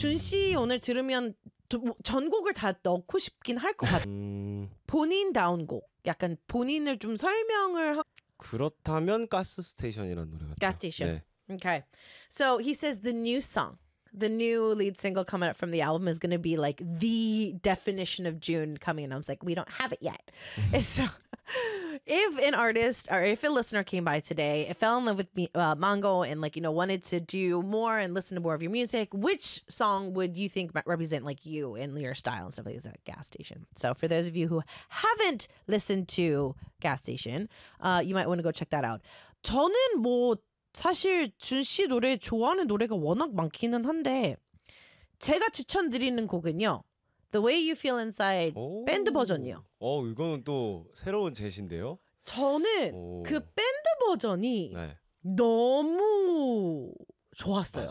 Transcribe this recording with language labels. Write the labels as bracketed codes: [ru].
[ko] 준 씨 오늘 들으면 전곡을 다 넣고 싶긴 할 것 같아. 본인 다운 곡. 약간 본인을 좀 설명을 그렇다면 가스 스테이션이라는 노래 같아요. 가스 스테이션. 네. Okay. [en] So he says the new song, the new lead single coming up from the album is going to be like the definition of June coming. And I was like, we don't have it yet. So if an artist or if a listener came by today, fell in love with Mango and like, you know, wanted to do more and listen to more of your music, which song would you think might represent like you and your style and stuff like that? Gas Station. So for those of you who haven't listened to Gas Station, you might want to go check that out. [ko] 저는 뭐 사실 준 씨 노래 좋아하는 노래가 워낙 많기는 한데 제가 추천드리는 곡은요. The Way You Feel Inside 밴드 버전이요. 어, 이거는 또 새로운 제시인데요. 저는 오. 그 밴드 버전이 네. 너무 좋았어요.